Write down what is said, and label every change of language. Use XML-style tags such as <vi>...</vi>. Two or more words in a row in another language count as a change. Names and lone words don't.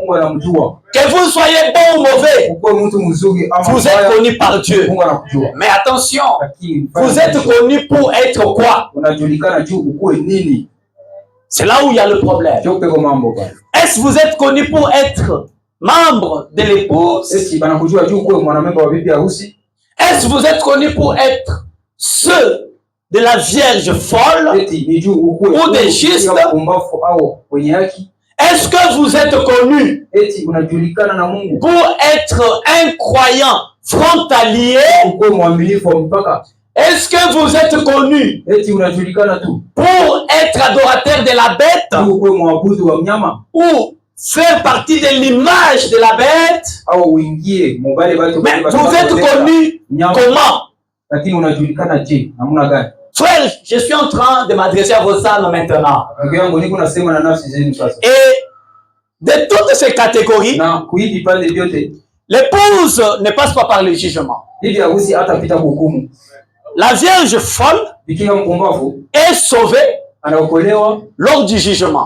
<fr>Que vous soyez bon ou mauvais, vous êtes connus par Dieu. Mais attention, vous êtes connus pour être quoi? C'est là où il y a le problème. Est-ce que vous êtes connus pour être membre de l'épouse?</fr> <sw>Eti banakujua juu kuwe mwanamemba wa bibi harusi?</sw> <fr>Est-ce que vous êtes connus pour être ceux de la Vierge folle</fr> <sw>Eti ni juu ukuwe</sw> <fr>ou des justes?</fr> <sw>Pumbafu au wenye haki?</sw> <fr>Est-ce que vous êtes connus</fr> <sw>Eti unajulikana na Mungu</sw> <fr>pour être un croyant frontalier?</fr> <sw>ukuwe mwaminifu mpaka?</sw> <fr>Est-ce que vous êtes connus</fr> <sw>Eti unajulikana tu</sw> <fr>pour être adorateur de la bête</fr> <sw>ukuwe mwabudu wa mnyama</sw> <fr>ou faire partie de l'image de la bête?</fr> <sw>au uingie mubale batu?</sw> <fr>Mais vous êtes connus comment?</fr> <sw>Lakini unajulikana je namna gani?</sw> <fr>Frère, je suis en train de m'adresser à vos âmes maintenant. Et de toutes ces catégories, l'épouse ne passe pas par le jugement. La Vierge folle est sauvée lors du jugement.</fr>